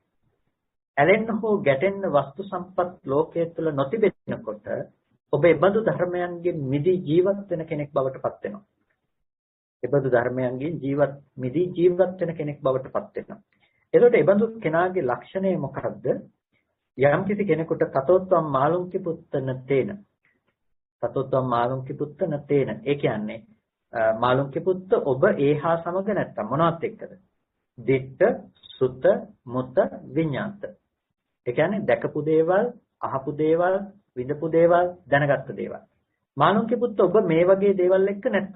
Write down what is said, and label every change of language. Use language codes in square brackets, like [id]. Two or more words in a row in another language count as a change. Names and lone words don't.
[si] ඇලෙන්න හෝ ගැටෙන්න වස්තු සම්පත් ලෝකයේ තුල නොතිබෙනකොට ඔබ එබඳු ධර්මයන්ගෙන් මිදී ජීවත් වෙන කෙනෙක් බවට පත් වෙනවා. එබඳු ධර්මයන්ගෙන් මිදී ජීවත් වෙන කෙනෙක් බවට පත් වෙනවා. එතකොට ඒ බඳු කෙනාගේ ලක්ෂණය මොකක්ද? යම් කිසි කෙනෙකුට [pi] තතෝත්වම් මාළුන්කි පුත්තන තේන. තතෝත්වම් මාළුන්කි පුත්තන තේන. [si] ඒ කියන්නේ මාළුන්කි පුත්ත ඔබ ඒහා සමග නැත්තම් මොනවත් එක්කද? [pi] දිට්ඨ, සුත, මුත, විඤ්ඤාත. [si] ඒ කියන්නේ දැකපු දේවල්, අහපු දේවල්, විඳපු දේවල්, දැනගත්තු දේවල්. මාළුන්කි පුත්ත ඔබ මේ වගේ දේවල් එක්ක නැත්තම්.